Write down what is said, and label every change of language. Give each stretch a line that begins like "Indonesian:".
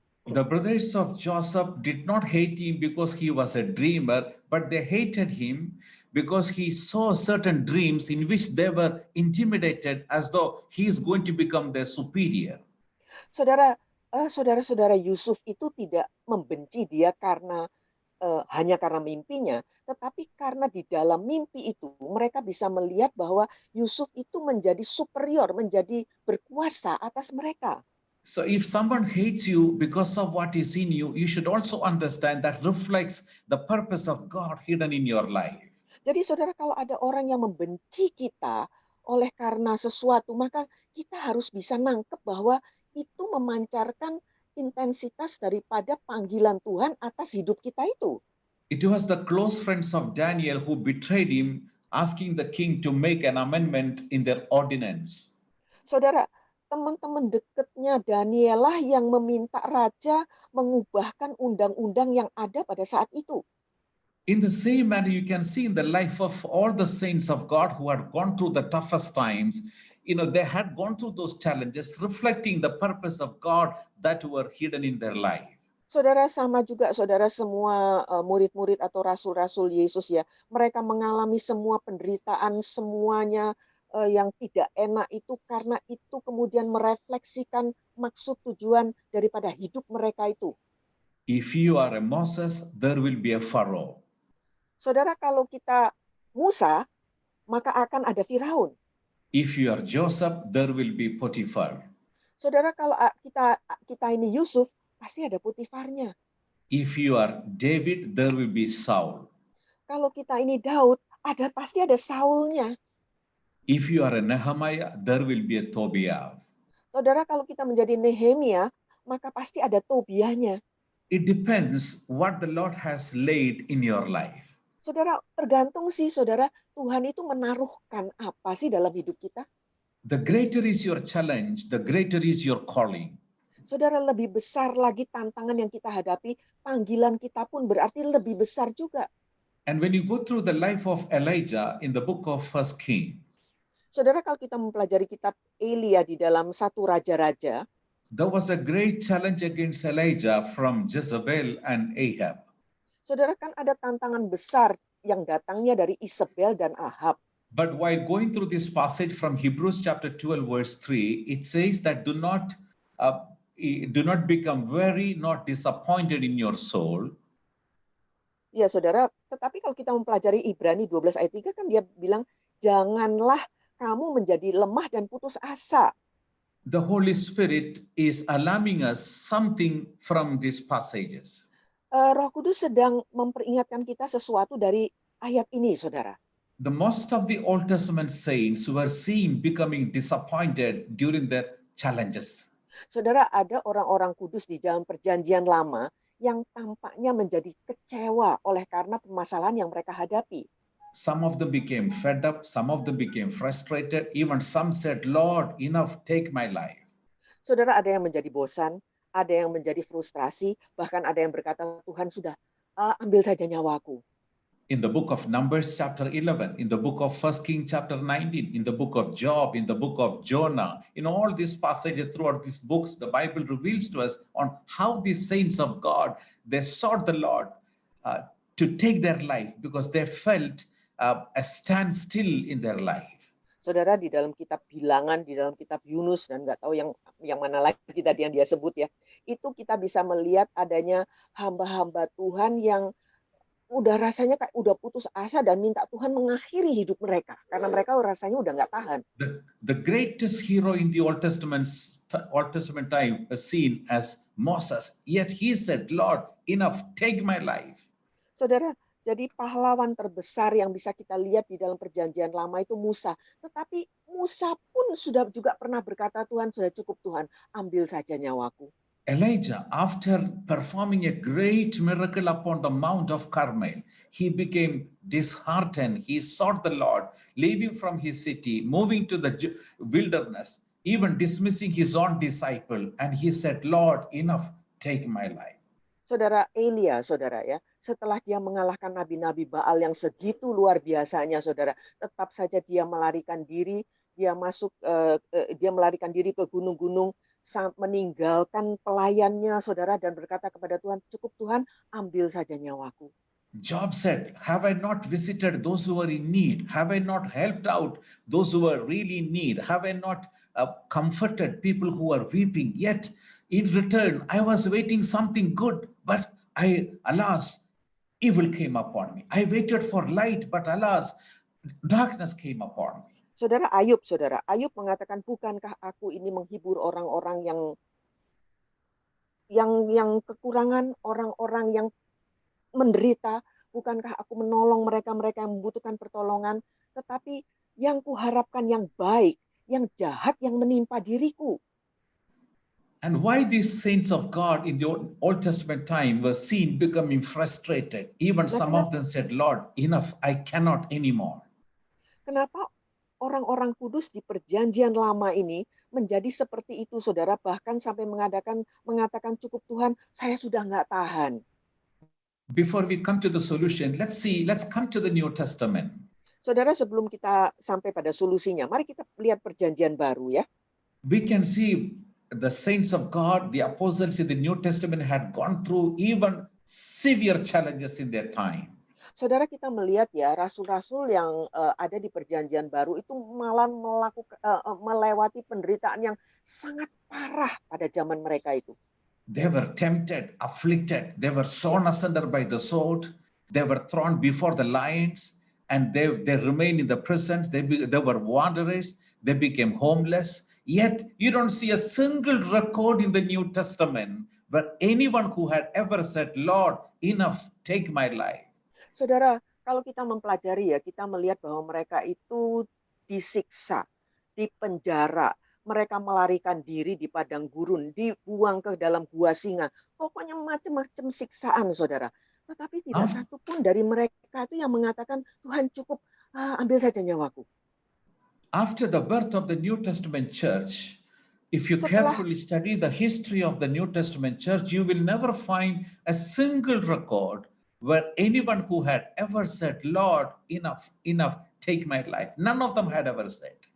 English: The brothers of Joseph did not hate him because he was a dreamer, but they hated him because he saw certain dreams in which they were intimidated as though he is going to become their superior.
Indonesian: Saudara-saudara Yusuf itu tidak membenci dia hanya karena mimpinya, tetapi karena di dalam mimpi itu mereka bisa melihat bahwa Yusuf itu menjadi superior, menjadi berkuasa atas mereka.
English: So if someone hates you because of what is in you, you should also understand that reflects the purpose of God hidden in your life.
Indonesian: Jadi saudara, kalau ada orang yang membenci kita oleh karena sesuatu, maka kita harus bisa nangkep bahwa itu memancarkan intensitas daripada panggilan Tuhan atas hidup kita itu.
English: It was the close friends of Daniel who betrayed him, asking the king to make an amendment in their ordinance.
Indonesian: Saudara, teman-teman dekatnya Daniel lah yang meminta raja mengubahkan undang-undang yang ada pada saat itu.
English: In the same manner, you can see in the life of all the saints of God who had gone through the toughest times, they had gone through those challenges, reflecting the purpose of God that were hidden in their life.
Indonesian: Saudara, sama juga saudara semua murid-murid atau rasul-rasul Yesus ya, mereka mengalami semua penderitaan, semuanya yang tidak enak itu karena itu kemudian merefleksikan maksud tujuan daripada hidup mereka itu.
English: If you are a Moses, there will be a Pharaoh.
Indonesian: Saudara, kalau kita Musa, maka akan ada Firaun.
English: If you are Joseph, there will be Potiphar.
Indonesian: Saudara, kalau kita ini Yusuf, pasti ada Potifarnya.
English: If you are David, there will be Saul.
Indonesian: Kalau kita ini Daud, pasti ada Saulnya.
English: If you are a Nehemiah, there will be a Tobiah.
Indonesian: Saudara, kalau kita menjadi Nehemia, maka pasti ada Tobiahnya.
English: It depends what the Lord has laid in your life.
Indonesian: Saudara, tergantung sih, saudara, Tuhan itu menaruhkan apa sih dalam hidup kita.
English: The greater is your challenge, the greater is your calling.
Indonesian: Saudara, lebih besar lagi tantangan yang kita hadapi, panggilan kita pun berarti lebih besar juga.
English: And when you go through the life of Elijah in the book of 1 Kings,
Indonesian: saudara, kalau kita mempelajari kitab Elia di dalam 1 Raja-Raja,
English: there was a great challenge against Elijah from Jezebel and Ahab.
Indonesian: Saudara, kan ada tantangan besar yang datangnya dari Isabel dan Ahab.
English: But while going through this passage from Hebrews chapter 12 verse 3, it says that do not become weary, not disappointed in your soul.
Indonesian: Ya saudara, tetapi kalau kita mempelajari Ibrani 12 ayat 3 kan dia bilang, janganlah kamu menjadi lemah dan putus asa.
English: The Holy Spirit is alarming us something from these passages.
Indonesian: Roh Kudus sedang memperingatkan kita sesuatu dari ayat ini, saudara.
English: The most of the Old Testament saints were seen becoming disappointed during their challenges.
Indonesian: Saudara, ada orang-orang kudus di zaman Perjanjian Lama yang tampaknya menjadi kecewa oleh karena permasalahan yang mereka hadapi.
English: Some of them became fed up, some of them became frustrated, even some said, Lord, enough, take my life.
Indonesian: Saudara, ada yang menjadi bosan, ada yang menjadi frustrasi, bahkan ada yang berkata, Tuhan sudah, ambil saja nyawaku.
English: In the book of Numbers chapter 11, in the book of 1 Kings chapter 19, in the book of Job, in the book of Jonah, in all these passages throughout these books, the Bible reveals to us on how these saints of God, they sought the Lord to take their life because they felt a standstill in their life.
Indonesian: Saudara, di dalam kitab Bilangan, di dalam kitab Yunus, dan nggak tahu yang mana lagi tadi yang dia sebut ya, itu kita bisa melihat adanya hamba-hamba Tuhan yang udah rasanya kayak udah putus asa dan minta Tuhan mengakhiri hidup mereka karena mereka rasanya udah nggak tahan.
English: The greatest hero in the Old Testament time was seen as Moses, yet he said, Lord, enough, take my life.
Indonesian: Saudara, Jadi pahlawan terbesar yang bisa kita lihat di dalam perjanjian lama itu Musa. Tetapi Musa pun sudah juga pernah berkata, Tuhan sudah cukup Tuhan, ambil saja nyawaku.
English: Elijah, after performing a great miracle upon the Mount of Carmel, he became disheartened. He sought the Lord, leaving from his city, moving to the wilderness, even dismissing his own disciple. And he said, Lord, enough, take my life.
Indonesian: Saudara Elia, saudara ya, setelah dia mengalahkan nabi-nabi Baal yang segitu luar biasanya, saudara, tetap saja dia melarikan diri, dia melarikan diri ke gunung-gunung, meninggalkan pelayannya, saudara, dan berkata kepada Tuhan, cukup Tuhan, ambil saja nyawaku.
English: Job said, have I not visited those who are in need? Have I not helped out those who are really in need? Have I not comforted people who are weeping? Yet in return, I was waiting something good, but alas, evil came upon me. I waited for light, but alas, darkness came upon me.
Indonesian: Saudara Ayub mengatakan, bukankah aku ini menghibur orang-orang yang kekurangan, orang-orang yang menderita, bukankah aku menolong mereka yang membutuhkan pertolongan, tetapi yang kuharapkan yang baik, yang jahat yang menimpa diriku.
English: And why these saints of God in the Old Testament time were seen becoming frustrated? Even some of them said, Lord, enough, I cannot anymore.
Indonesian: Kenapa orang-orang kudus di perjanjian lama ini menjadi seperti itu, saudara, bahkan sampai mengatakan cukup Tuhan, saya sudah nggak tahan.
English: Before we come to the solution, let's come to the New Testament.
Indonesian: Saudara, sebelum kita sampai pada solusinya, mari kita lihat perjanjian baru ya.
English: We can see the saints of God, the apostles in the New Testament had gone through even severe challenges in their time.
Indonesian: Saudara, kita melihat ya, rasul-rasul yang ada di perjanjian baru itu malah melewati penderitaan yang sangat parah pada zaman mereka itu.
English: They were tempted, afflicted, they were sawn asunder by the sword, they were thrown before the lions, and they remained in the prisons, they were wanderers, they became homeless. Yet you don't see a single record in the New Testament where anyone who had ever said, Lord, enough, take my life.
Indonesian: Saudara, kalau kita mempelajari ya, kita melihat bahwa mereka itu disiksa, dipenjara, mereka melarikan diri di padang gurun, dibuang ke dalam gua singa. Pokoknya macam-macam siksaan, saudara. Tetapi tidak satu pun dari mereka itu yang mengatakan, Tuhan cukup, ambil saja nyawaku.
English: After the birth of the New Testament church, if you carefully study the history of the New Testament church, you will never find a single record where anyone who had ever said, Lord, enough, take my life. None of them had ever said.